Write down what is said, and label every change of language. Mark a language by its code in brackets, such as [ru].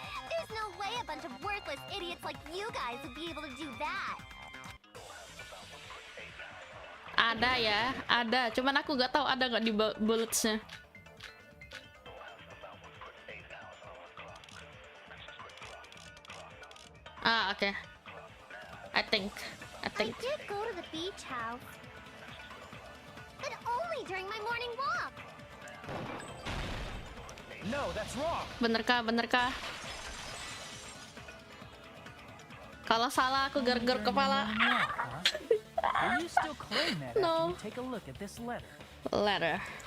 [en] There's no way a bunch of worthless idiots like you guys would be able to do that. [id] Ada ya, ada. Cuman aku gak tahu ada nggak di bullets-nya. [en] Okay. I think. I did go to the beach house. But only during my morning walk. No, that's wrong. [id] Bener kah? Kalau salah aku gargar kepala. [en] Will you still claim that No. after you take a look at this letter? Letter.